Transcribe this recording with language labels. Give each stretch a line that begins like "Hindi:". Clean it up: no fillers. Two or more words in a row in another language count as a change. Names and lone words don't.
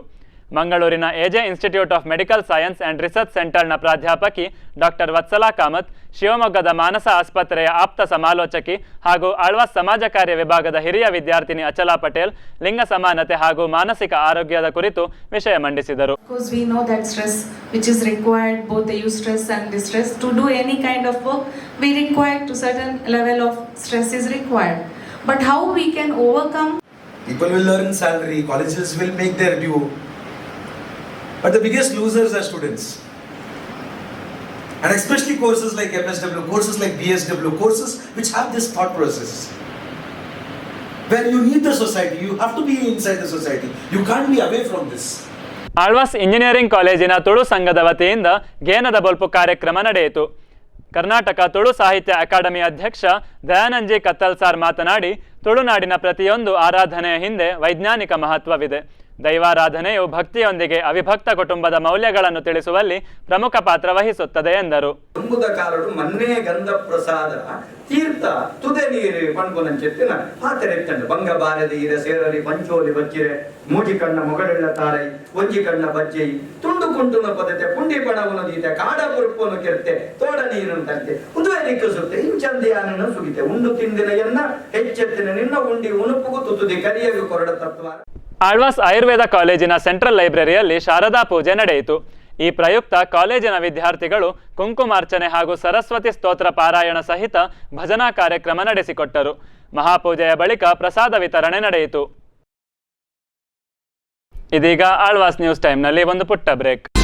Kannada: ಮಂಗಳೂರಿನ ಎಜೆ ಇನ್ಸ್ಟಿಟ್ಯೂಟ್ ಆಫ್ ಮೆಡಿಕಲ್ ಸೈನ್ಸ್ ಅಂಡ್ ರಿಸರ್ಚ್ ಸೆಂಟರ್ನ ಪ್ರಾಧ್ಯಾಪಕಿ ಡಾಕ್ಟರ್ ವತ್ಸಲಾ ಕಾಮತ್, ಶಿವಮೊಗ್ಗದ ಮಾನಸ ಆಸ್ಪತ್ರೆಯ ಆಪ್ತ ಸಮಾಲೋಚಕಿ ಹಾಗೂ ಆಳ್ವಾಸ್ ಸಮಾಜ ಕಾರ್ಯ ವಿಭಾಗದ ಹಿರಿಯ ವಿದ್ಯಾರ್ಥಿನಿ ಅಚಲಾ ಪಟೇಲ್ ಲಿಂಗ ಸಮಾನತೆ ಹಾಗೂ ಮಾನಸಿಕ ಆರೋಗ್ಯದ ಕುರಿತು ವಿಷಯ ಮಂಡಿಸಿದರು.
English: Because we know that stress which is required, both the eustress and distress, to do any kind of work we require to certain level of stress is required. But how we can overcome? People will earn salary, colleges will make their due. But the biggest losers are students. And especially courses like MSW, courses like BSW, courses which have this thought process. When you need the society, you have to be inside the society. You can't be away from this.
Kannada: ಆಳ್ವಾಸ್ ಇಂಜಿನಿಯರಿಂಗ್ ಕಾಲೇಜಿನ ತುಳು ಸಂಘದ ವತಿಯಿಂದ ಗೇನದ ಬೊಲ್ಪು ಕಾರ್ಯಕ್ರಮ ನಡೆಯಿತು. ಕರ್ನಾಟಕ ತುಳು ಸಾಹಿತ್ಯ ಅಕಾಡೆಮಿ ಅಧ್ಯಕ್ಷ ದಯಾನಂದ್ ಕತ್ತಲ್ಸಾರ್ ಮಾತನಾಡಿ, ತುಳುನಾಡಿನ ಪ್ರತಿಯೊಂದು ಆರಾಧನೆಯ ಹಿಂದೆ ವೈಜ್ಞಾನಿಕ ಮಹತ್ವವಿದೆ. ದೈವಾರಾಧನೆಯು ಭಕ್ತಿಯೊಂದಿಗೆ ಅವಿಭಕ್ತ ಕುಟುಂಬದ ಮೌಲ್ಯಗಳನ್ನು ತಿಳಿಸುವಲ್ಲಿ ಪ್ರಮುಖ ಪಾತ್ರ ವಹಿಸುತ್ತದೆ ಎಂದರು.
Tulu: ತುಂಬುದ ಕಾಲಡು ಮನ್ನೇ ಗಂಧ ಪ್ರಸಾದ ತೀರ್ಥ ತುದೆ ನೀರು ಪಂಡ್ಕೊನಂಚೆತ್ತಿನ ಪಾತೆರೆತ್ತಂಡು ಬಂಗ ಬಾರದೆ ಇರ ಸೇರಲಿ ಪಂಚೋಲಿ ಬಚ್ಚಿರೆ ಮೂಜಿ ಕಣ್ಣ ಮೊಗಡೆಳ್ಳ ತಾರೈ ಒಂಜಿ ಕಣ್ಣ ಬಜ್ಜೈ ತುಂಡು ಕುಂಟುನ ಪದತೆ ಪುಂಡಿ ಪಣವನು ದೀತೆ ಕಾಡ ಪುರುಪನು ಕೆರ್ತೆ ತೋಡ ನೀರನ್ನು ತರ್ತೆ ಉದುವೆ ನಿಕ್ಕಸುತ್ತೆ ಇಂಚಂದಿಯಾನನ್ನು ಸುಗಿತೆ ಉಂಡು ತಿಂದಿನ ಎನ್ನ ಹೆಚ್ಚೆತ್ತಿನ ನಿನ್ನ ಉಂಡಿ ಉಣುಪುಗು ತುತುದಿ ಕರಿಯಲು ಕೊರಡ ತತ್ವ.
Kannada: ಆಳ್ವಾಸ್ ಆಯುರ್ವೇದ ಕಾಲೇಜಿನ ಸೆಂಟ್ರಲ್ ಲೈಬ್ರರಿಯಲ್ಲಿ ಶಾರದಾ ಪೂಜೆ ನಡೆಯಿತು. ಈ ಪ್ರಯುಕ್ತ ಕಾಲೇಜಿನ ವಿದ್ಯಾರ್ಥಿಗಳು ಕುಂಕುಮಾರ್ಚನೆ ಹಾಗೂ ಸರಸ್ವತಿ ಸ್ತೋತ್ರ ಪಾರಾಯಣ ಸಹಿತ ಭಜನಾ ಕಾರ್ಯಕ್ರಮ ನಡೆಸಿಕೊಟ್ಟರು. ಮಹಾಪೂಜೆಯ ಬಳಿಕ ಪ್ರಸಾದ ವಿತರಣೆ ನಡೆಯಿತು. ಇದೀಗ ಆಳ್ವಾಸ್ ನ್ಯೂಸ್ ಟೈಮ್ನಲ್ಲಿ ಒಂದು ಪುಟ್ಟ ಬ್ರೇಕ್.